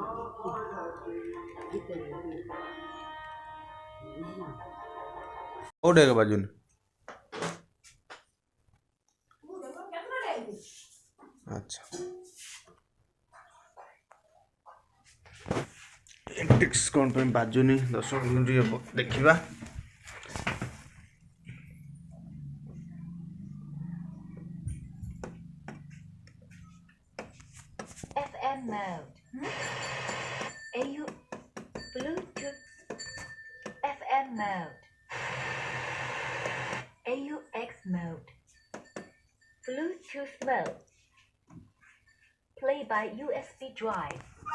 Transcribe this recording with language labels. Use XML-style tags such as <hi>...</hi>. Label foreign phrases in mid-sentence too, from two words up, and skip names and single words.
<en>ओडेगा बाजुन अच्छा ट्रिक्स कौन पे बाजुनी 10 मिनट देखिबा FM mode. AU Bluetooth FM mode. AUX mode. Bluetooth mode. Play by USB drive.</en>